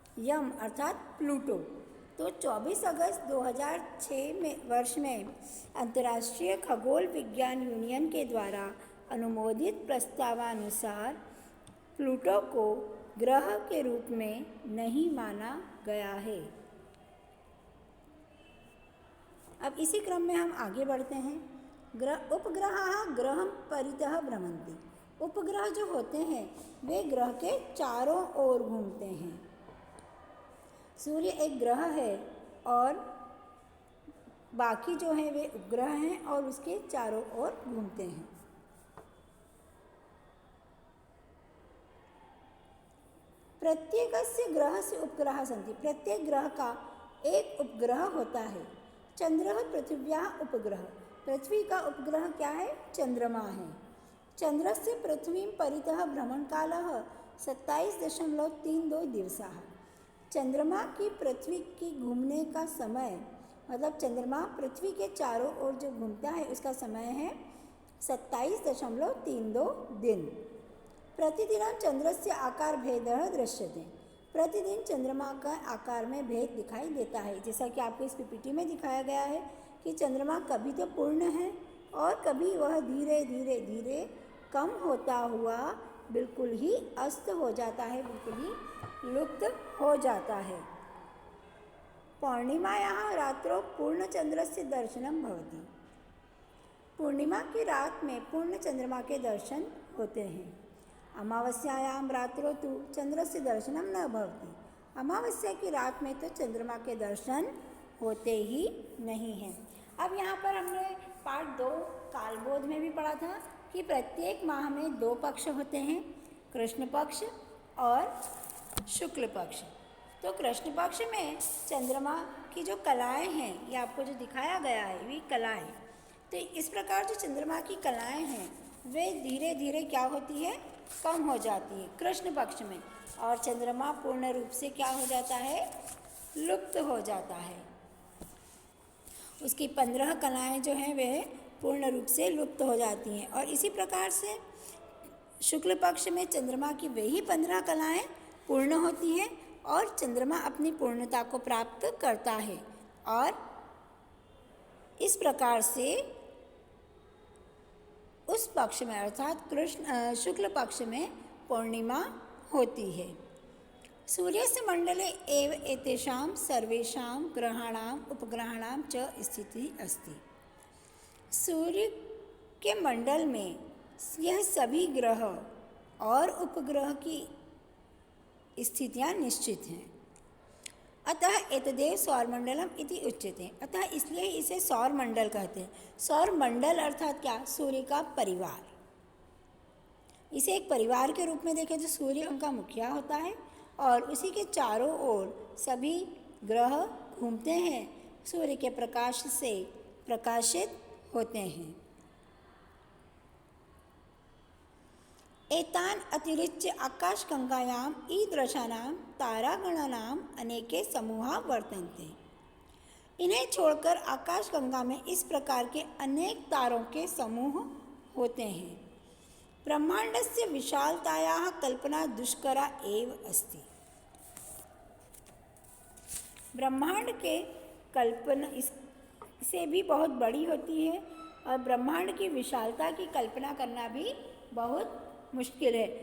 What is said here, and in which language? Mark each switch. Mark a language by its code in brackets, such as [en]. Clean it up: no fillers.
[hi] यम अर्थात प्लूटो तो 24 अगस्त 2006 वर्ष में अंतर्राष्ट्रीय खगोल विज्ञान यूनियन के द्वारा अनुमोदित प्रस्तावानुसार प्लूटो को ग्रह के रूप में नहीं माना गया है। अब इसी क्रम में हम आगे बढ़ते हैं। [sa] उपग्रहाः ग्रहं परितः भ्रमन्ति। [hi] उपग्रह जो होते हैं वे ग्रह के चारों ओर घूमते हैं। सूर्य एक ग्रह है और बाकी जो हैं वे उपग्रह हैं और उसके चारों ओर घूमते हैं। [sa] प्रत्येकस्य ग्रहस्य उपग्रहाः सन्ति। [hi] प्रत्येक ग्रह का एक उपग्रह होता है। [sa] चंद्रः पृथिव्याः उपग्रह। [hi] पृथ्वी का उपग्रह क्या है? चंद्रमा है। [sa] चंद्रस्य पृथ्वीं परितः भ्रमणकालः 27.32 दिवसाः। [hi] चंद्रमा की पृथ्वी की घूमने का समय मतलब चंद्रमा पृथ्वी के चारों ओर जो घूमता है उसका समय है 27.32 दिन। [sa] प्रतिदिनं चंद्रस्य आकार भेदः दृश्यते। [hi] प्रतिदिन चंद्रमा का आकार में भेद दिखाई देता है। जैसा कि आपको इस पीपीटी में दिखाया गया है कि चंद्रमा कभी तो पूर्ण है और कभी वह धीरे धीरे धीरे कम होता हुआ बिल्कुल ही अस्त हो जाता है, बिल्कुल ही लुप्त हो जाता है। [sa] पूर्णिमायाः रात्रौ पूर्णचंद्रस्य दर्शनं भवति। [hi] पूर्णिमा की रात में पूर्ण चंद्रमा के दर्शन होते हैं। [sa] अमावस्यायां रात्रौ तु चंद्रस्य दर्शनं न भवति। [hi] अमावस्या की रात में तो चंद्रमा के दर्शन होते ही नहीं हैं। अब यहाँ पर हमने पार्ट 2 कालबोध में भी पढ़ा था कि प्रत्येक माह में 2 पक्ष होते हैं, कृष्ण पक्ष और शुक्ल पक्ष। तो कृष्ण पक्ष में चंद्रमा की जो कलाएं हैं, ये आपको जो दिखाया गया है वे कलाएं, तो इस प्रकार जो चंद्रमा की कलाएं हैं वे धीरे धीरे क्या होती है? कम हो जाती है कृष्ण पक्ष में, और चंद्रमा पूर्ण रूप से क्या हो जाता है? लुप्त हो जाता है। उसकी 15 कलाएं जो हैं वह पूर्ण रूप से लुप्त हो जाती हैं। और इसी प्रकार से शुक्ल पक्ष में चंद्रमा की वही 15 कलाएं पूर्ण होती हैं और चंद्रमा अपनी पूर्णता को प्राप्त करता है। और इस प्रकार से उस पक्ष में अर्थात शुक्ल पक्ष में पूर्णिमा होती है। [sa] सूर्यस्य मंडले एव एतेषां सर्वेषां ग्रहाणाम् उपग्रहाणां च स्थितिः अस्ति। [hi] सूर्य के मंडल में यह सभी ग्रह और उपग्रह की स्थितियां निश्चित हैं। [sa] अतः एतदेव सौरमंडलम इति उच्यते। [hi] अतः इसलिए इसे सौर मंडल कहते हैं। सौर मंडल अर्थात क्या? सूर्य का परिवार। इसे एक परिवार के रूप में देखें तो सूर्य उनका मुखिया होता है और उसी के चारों ओर सभी ग्रह घूमते हैं, सूर्य के प्रकाश से प्रकाशित होते हैं। [sa] एतान अतिरिच्य आकाशगंगायाम् ईदृशानां तारागणानाम् अनेके समूहाः वर्तन्ते। [hi] इन्हें छोड़कर आकाशगंगा में इस प्रकार के अनेक तारों के समूह होते हैं। [sa] ब्रह्मांडस्य विशालतायाः कल्पना दुष्करा एव अस्ति। [hi] ब्रह्मांड के कल्पना इससे भी बहुत बड़ी होती है और ब्रह्मांड की विशालता की कल्पना करना भी बहुत मुश्किल है।